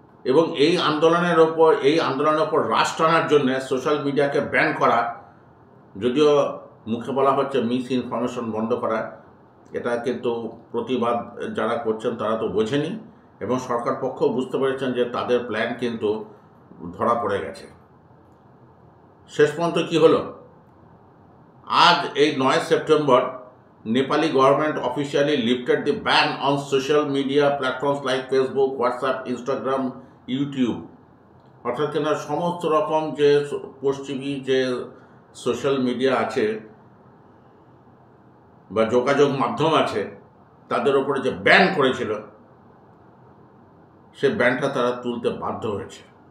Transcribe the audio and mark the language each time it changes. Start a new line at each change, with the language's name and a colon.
Bangla: এবং এই আন্দোলনের ওপর রাশ টানার জন্য সোশ্যাল মিডিয়াকে ব্যান করা, যদিও মুখে বলা হচ্ছে মিস ইনফরমেশন বন্ধ করা, এটা কিন্তু প্রতিবাদ যারা করছেন তারা তো বোঝেনি, এবং সরকার পক্ষও বুঝতে পেরেছেন যে তাদের প্ল্যান কিন্তু ধরা পড়ে গেছে। শেষ পর্যন্ত কি হলো, আজ এই 9 September
English: Nepali government officially lifted the ban on social media platforms like Facebook, WhatsApp, Instagram, YouTube।
Bangla: অর্থাৎ কিনা সমস্ত রকম যে পশ্চিমী যে সোশ্যাল মিডিয়া আছে বা যোগাযোগ মাধ্যম আছে তাদের উপরে যে ব্যান করেছিল সে ব্যানটা তারা তুলতে বাধ্য হয়েছে।